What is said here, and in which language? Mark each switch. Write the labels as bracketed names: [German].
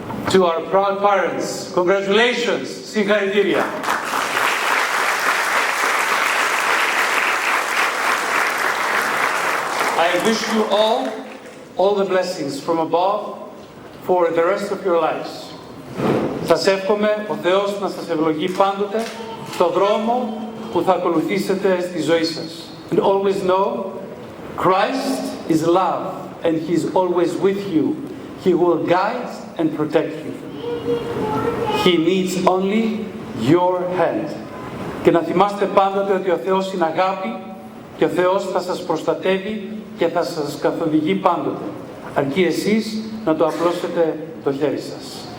[English] To our proud parents, congratulations, [Greek] συγχαρητήρια. [English] I wish you all the blessings from above for the rest of your lives. [Greek] Σας εύχομαι ο Θεός να σας ευλογεί πάντοτε στο δρόμο που θα ακολουθήσετε στη ζωή σας. [English] And always know, Christ is love and He is always with you. He will guide and protect you. He needs only your hand. [Greek] Και να θυμάστε πάντοτε ότι ο Θεός είναι αγάπη και ο Θεός θα σας προστατεύει και θα σας καθοδηγεί πάντοτε. Αρκεί εσείς να το απλώσετε το χέρι σας.